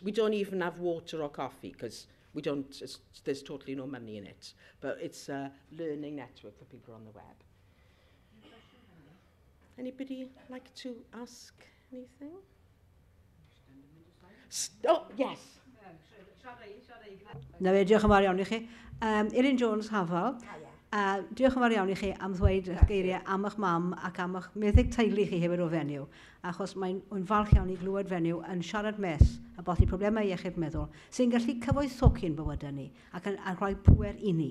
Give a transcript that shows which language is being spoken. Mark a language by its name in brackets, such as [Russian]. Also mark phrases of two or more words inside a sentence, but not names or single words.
[English] We don't even have water or coffee, because there's totally no money in it. But it's a learning network for people on the web. Anybody like to ask anything? Oh, yes. [Welsh] Na fe, diolch yn fawr iawn i chi. Elin Jones Hafal. Diolch yn fawr iawn i chi am ddweud geiriau am eich mam ac am eich meddyg teulu chi hefyd o fenyw. Achos mae'n falch iawn i glywed fenyw yn siarad mes a bothi problemau iechyd meddwl sy'n gallu cyfoethogi'n bywydau ni ac yn rhoi pwer i ni.